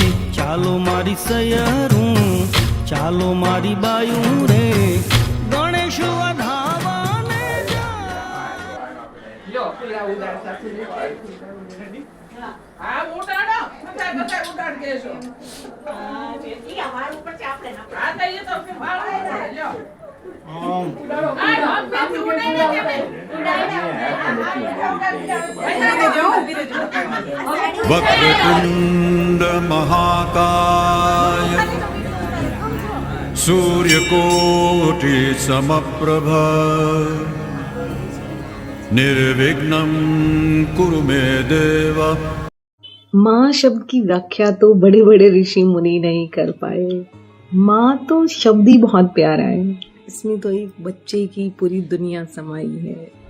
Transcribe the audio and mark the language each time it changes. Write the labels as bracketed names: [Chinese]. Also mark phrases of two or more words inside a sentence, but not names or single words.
[Gujarati] ચાલો મારી સયરું, ચાલો મારી બાયું રે, ગણેશ વધાવાને જાય. હા ઉડાડો બધા ઉડાડ કેજો ઈ અમાર ઉપર છે આપણે ના આ તો એ તો ભાવ લ્યો ઉડાડો આ આપણે ઉડાડે [Sanskrit] वक्रतुंड महाकाय सूर्यकोटि समप्रभ निर्विघ्नं कुरु मे देव. [Hindi] माँ शब्द की व्याख्या तो बड़े बड़े ऋषि मुनि नहीं कर पाए. माँ तो शब्द ही बहुत प्यारा है, इसमें तो एक बच्चे की पूरी दुनिया समाई है.